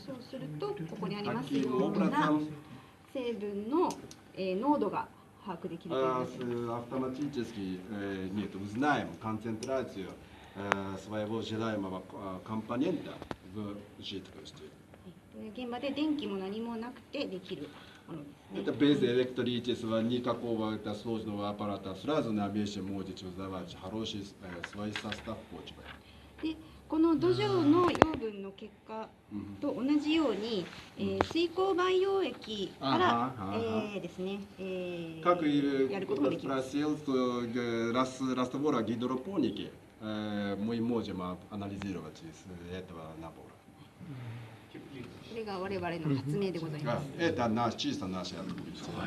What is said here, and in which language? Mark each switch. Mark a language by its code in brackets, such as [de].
[ja] そうすると、ここにありますような成分の、濃度が把握できるということです。 [ru] Автоматически узнаем концентрацию своего желаемого компонента в жидкости. [ja] 現場で電気も何もなくてできるものですね。 [ru] Это без электричества, никакого сложного аппарата. Сразу на месте можете узнавать хороший свой состав почвы. [ja] で、この土壌の養分の結果と同じように、水耕培養液からですね、 [ru] Как и [ja] やることもできます。 [ru] спросил, раствора гидропоники мы можем анализировать из этого набора. [ja] これが我々の発明でございます。 [ru] Это чисто наше открытие.